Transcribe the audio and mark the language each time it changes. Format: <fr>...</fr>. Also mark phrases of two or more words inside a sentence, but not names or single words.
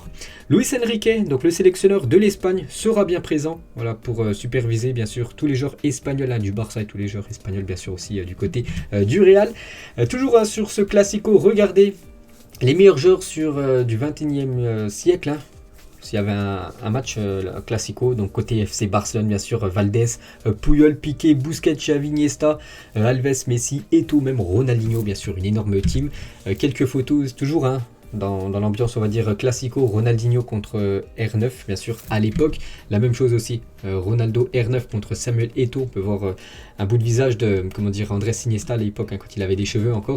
<fr>Luis Enrique, donc le sélectionneur de l'Espagne, sera bien présent, voilà, pour superviser bien sûr tous les joueurs espagnols du Barça et tous les joueurs espagnols bien sûr aussi du côté du Real. Toujours sur ce Classico, regardez les meilleurs joueurs du 21e siècle. S'il y avait un match Classico, donc côté FC Barcelone, bien sûr, Valdés, Puyol, Piqué, Busquets, Xavi, Iniesta, Alves, Messi, Eto'o, même Ronaldinho, bien sûr, une énorme team. Quelques photos, toujours dans l'ambiance, on va dire, Classico, Ronaldinho contre R9, bien sûr, à l'époque. La même chose aussi, Ronaldo R9 contre Samuel Eto'o. On peut voir un bout de visage de, Andrés Iniesta à l'époque, quand il avait des cheveux encore.</fr>